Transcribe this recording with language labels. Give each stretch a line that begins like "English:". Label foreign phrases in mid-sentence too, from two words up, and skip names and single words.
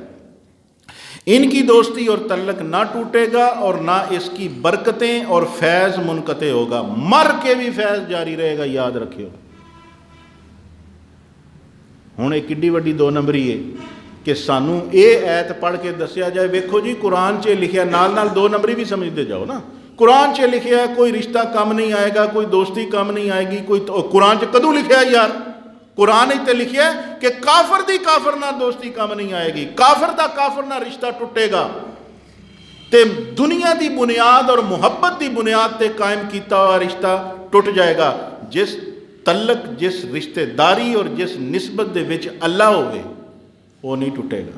Urdu: ان کی دوستی اور تعلق نہ ٹوٹے گا اور نہ اس کی برکتیں اور فیض منقطع ہوگا. مر کے بھی فیض جاری رہے گا، یاد رکھیو.
Punjabi: ہوں ایک کڈی وڈی دو نمبری ہے کہ سانوں یہ ایت پڑھ کے دسیا جائے، ویکھو جی قرآن چ لکھیا، نال نال دو نمبری بھی سمجھتے جاؤ نا. قرآن چ لکھیا ہے
Urdu: کوئی رشتہ کم نہیں آئے گا، کوئی دوستی کم نہیں آئے گی.
Punjabi: کوئی قرآن چ کدوں لکھیا ہے یار؟ قرآن تے لکھیا ہے کہ کافر دی کافر نہ دوستی کم نہیں آئے گی، کافر دا کافر نہ رشتہ ٹوٹے گا. تے دنیا دی بنیاد اور محبت دی بنیاد تے قائم کیتا ہوا رشتہ ٹوٹ جائے گا. جس تعلق، جس رشتہ داری اور جس نسبت دے وچ اللہ ہوئے وہ نہیں ٹوٹے گا.